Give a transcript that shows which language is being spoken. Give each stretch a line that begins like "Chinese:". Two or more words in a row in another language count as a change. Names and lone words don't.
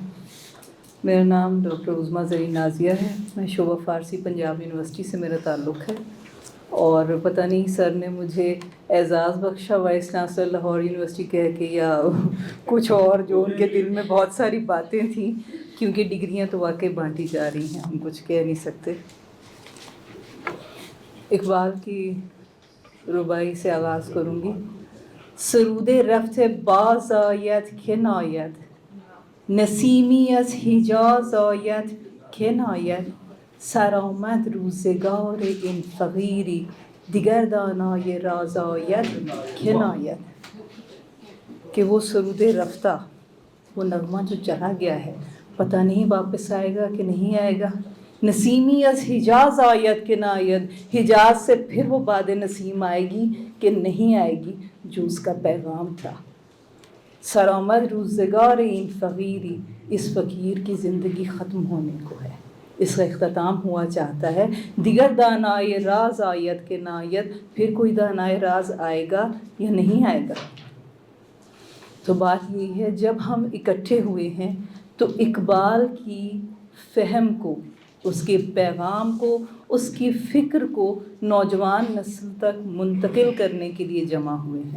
Urdu: میرا نام ڈاکٹر عظمیٰ زرین نازیہ ہے. میں شعبہ فارسی پنجاب یونیورسٹی سے میرا تعلق ہے، اور پتہ نہیں سر نے مجھے اعزاز بخشا
English: vice chancellor
Urdu: لاہور یونیورسٹی کہہ کے، یا کچھ اور جو ان کے دل میں بہت ساری باتیں تھی, کیونکہ ڈگریاں تو واقعی بانٹی جا رہی ہیں, ہم کچھ کہہ نہیں سکتے. اقبال کی رباعی سے آغاز کروں گی.
Persian: سرود رفت باز آید که ناید، نسیمی از حجاز آید که ناید، سرآمد روزگار این فقیری، دیگر دانای راز آید که ناید.
Urdu: کہ وہ
Persian: سرود رفتہ،
Urdu: وہ نغمہ جو چلا گیا ہے پتہ نہیں واپس آئے گا کہ نہیں آئے گا.
Persian: نسیمی از حجاز آید کہ نہ آید،
Urdu: حجاز سے پھر وہ باد نسیم آئے گی کہ نہیں آئے گی جو اس کا پیغام تھا.
Persian: سرآمد روزگار این فقیری،
Urdu: اس فقیر کی زندگی ختم ہونے کو ہے، اس کا اختتام ہوا چاہتا ہے.
Persian: دیگر دانائے راز آید کہ نہ آید،
Urdu: پھر کوئی دانائے راز آئے گا یا نہیں آئے گا. تو بات یہی ہے جب ہم اکٹھے ہوئے ہیں تو اقبال کی فہم کو، اس کے پیغام کو، اس کی فکر کو نوجوان نسل تک منتقل کرنے کے لیے جمع ہوئے ہیں.